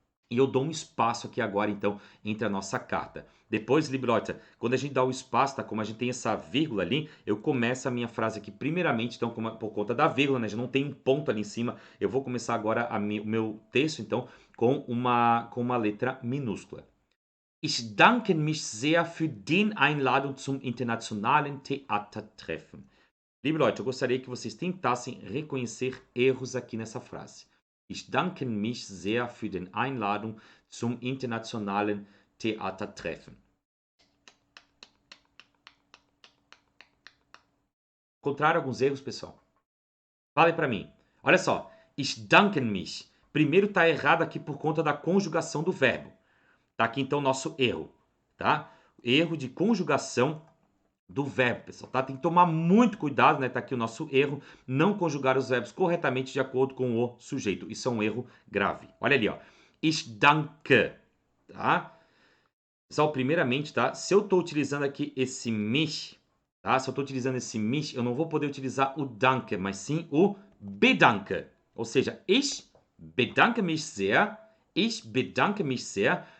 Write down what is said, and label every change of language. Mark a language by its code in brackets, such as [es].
[pt] E eu dou um espaço aqui agora, então, entre a nossa carta. Depois, liebe Leute, quando a gente dá o espaço, tá? Como a gente tem essa vírgula ali, eu começo a minha frase aqui primeiramente, então, por conta da vírgula, né? Já não tem um ponto ali em cima. Eu vou começar agora o meu texto, então, com uma letra minúscula. [de] Ich danke mich sehr für die Einladung zum internationalen Theatertreffen. [pt] Liebe Leute, eu gostaria que vocês tentassem reconhecer erros aqui nessa frase. [de] Ich danke mich sehr für die Einladung zum internationalen Theatertreffen. [pt] Encontraram alguns erros, pessoal? Fale para mim. Olha só. Ich danke mich. Primeiro está errado aqui por conta da conjugação do verbo. Tá aqui então o nosso erro, tá? Erro de conjugação do verbo, pessoal, tá? Tem que tomar muito cuidado, né? Tá aqui o nosso erro, não conjugar os verbos corretamente de acordo com o sujeito. Isso é um erro grave. Olha ali, ó. Ich danke, tá? Pessoal, primeiramente, tá? Se eu tô utilizando aqui esse mich, tá? Se eu tô utilizando esse mich, eu não vou poder utilizar o danke, mas sim o bedanke. [de] Ou seja, ich bedanke mich sehr, ich bedanke mich sehr.